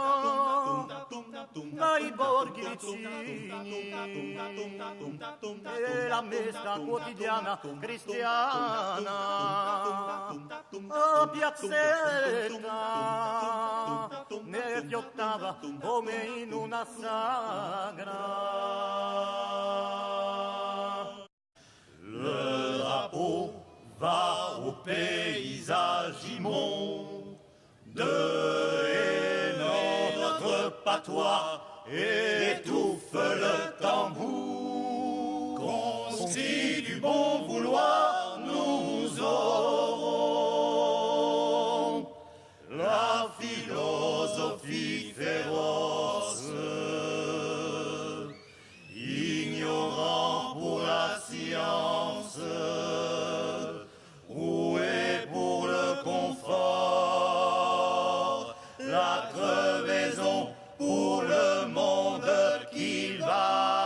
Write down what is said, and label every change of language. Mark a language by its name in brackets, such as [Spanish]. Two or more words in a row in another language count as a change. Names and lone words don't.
[Italian] dai borghi vicini, e la messa quotidiana cristiana a piazzetta ne fiottava come in una sagra. [French] Le drapeau va au paysage immonde et notre patois étouffe le tambour. Conscrit du bon vouloir, nous aurons la philosophie féroce, ignorant pour la science, roué pour le confort, la crevaison pour le monde qui va.